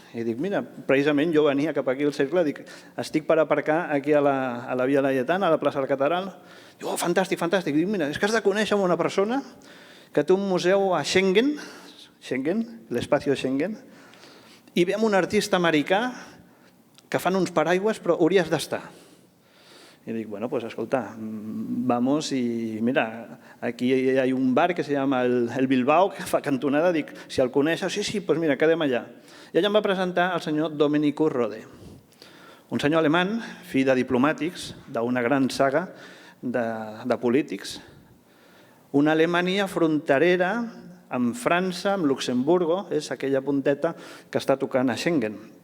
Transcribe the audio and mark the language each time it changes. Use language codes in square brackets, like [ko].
[ca] I dic, mira, precisament jo venia cap aquí al Cercle, dic, estic per aparcar aquí a la Via Laietana, a la plaça de la Catedral. Diu, oh, fantàstic, fantàstic. Dic, mira, és que has de conèixer una persona que té un museu a Schengen, l'espacio Schengen, i ve amb un artista americà que fan uns paraigües, però hauries d'estar. [es] Y digo, bueno, pues escolta, vamos y mira, aquí hay un bar que se llama el Bilbao, que fa cantonada, dic, si el coneixes, sí, pues mira, quedem allà. [ca] I allà em va presentar el senyor Domenico Rode, un senyor alemany, fill de diplomàtics, d'una gran saga de polítics, una Alemanya fronterera amb França, amb Luxemburgo, és aquella punteta que està tocant a Schengen.